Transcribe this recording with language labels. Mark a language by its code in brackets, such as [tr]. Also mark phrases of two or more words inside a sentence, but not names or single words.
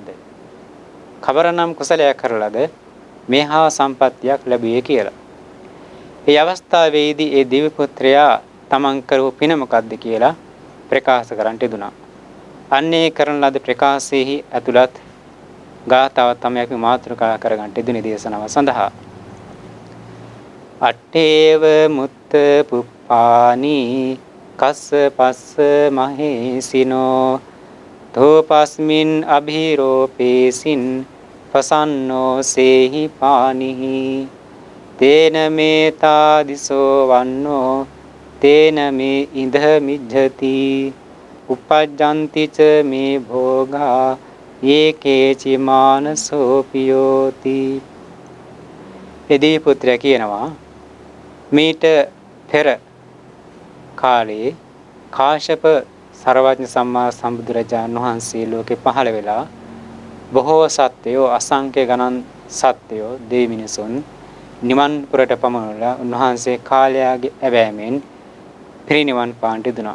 [si] කවරනම් කුසලයක් කරලාද මේ හා සම්පත්තියක් ලැබුවේ කියලා. ඒ අවස්ථාවේදී ඒ දිව්‍ය පුත්‍රයා තමන් කරපු පින මොකද්ද කියලා ප්‍රකාශ කරන්නට දුනා. අන්නේ කරන ලද ප්‍රකාශයේහි ඇතුළත් ගාථාව තමයි අපි මාතෘකා කරගන්නට දුනේ දේශනාව සඳහා. [pi] අට්ඨේව මුත්ත පුප්පානි කස්ස පස්ස මහේසිනෝ තෝපස්මින් අභිරෝපේසින් පසන්නෝ සේහි පානිහි තේන මේතා දිසෝ වන්නෝ තේන මේ ඉඳ මිජ්ජති උපජ්ජන්ති ච මේ භෝගා ඒකේචි මානසෝපියෝති. [si] එදී පුත්‍රයා කියනවා, මීට පෙර කාලේ කාශ්‍යප සර්වඥ සම්මා සම්බුදුරජාණන් වහන්සේ ලෝකේ පහළ වෙලා බොහෝ සත්වයෝ, අසංඛ්‍ය ගණන් සත්වයෝ, දෙවි මිනිසුන් නිවන් පුරට පමනලා උන්වහන්සේ කාලයාගේ ඇවෑමෙන් පිරිනිවන් පාන්නට දුනා.